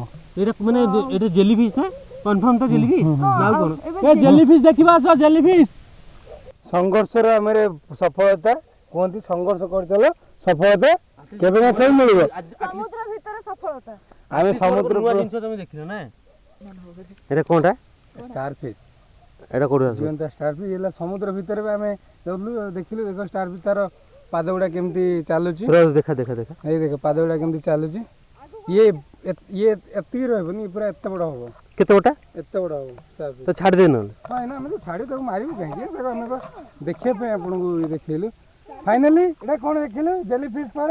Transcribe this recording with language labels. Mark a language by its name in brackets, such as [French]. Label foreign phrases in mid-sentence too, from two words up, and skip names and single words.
[Odia] ଏଇଟା ମାନେ ଏଇଟା [English] jelly fish [Odia] ନା କନଫର୍ମ ତ [English] jelly fish [Odia] ନା ଆଉ କଣ ଏ [English] jelly fish [Odia] ଦେଖିବା ଆସ [English] jelly fish [Odia] ସଂଘର୍ଷର ଆମର ସଫଳତା କୁହନ୍ତି ସଂଘର୍ଷ କରିଚାଲ ସଫଳତା କେବେ ନା କେବେ ମିଳିବ। ସମୁଦ୍ର ଭିତରେ ସଫଳତା ଆମେ ସମୁଦ୍ର ନୂଆ ଜିନିଷ ତମେ ଦେଖିଲ ନା ଏଟା କୋନଟା [English] star fish [Odia] ଏଟା କୋଉଠି ଅଛି जीवंत [English] star fish [Odia] ହେଲା ସମୁଦ୍ର ଭିତରେ ବି ଆମେ ଦେଖିଲୁ ଦେଖ [English] star fish [Odia] ତାର ପାଦ ଗୁଡ଼ା କେମିତି ଚାଲୁଛି ଦେଖା ଦେଖା ଦେଖା ଏଇ ଦେଖ ପାଦ ଗୁଡ଼ା କେମିତି ଚାଲୁଛି ଇଏ ଏତିକି ରହିବନି ପୁରା ଏତେ ବଡ଼ ହବ କେତେ ଗୋଟା ଏତେ ବଡ଼ ହବ [English] star fish [Odia] ତ ଛାଡ଼ି ଦେଇ ନହେଲେ ହଁ ନା ଆମେ ତ ଛାଡ଼ି ତାକୁ ମାରିବୁ କାହିଁକି ତାକୁ ଆମେ ଦେଖିବା ପାଇଁ ଆପଣଙ୍କୁ ଦେଖେଇଲୁ ଫାଇନାଲି ଏଇଟା କ'ଣ ଦେଖିଲୁ [English] jelly fish [Odia] ପରେ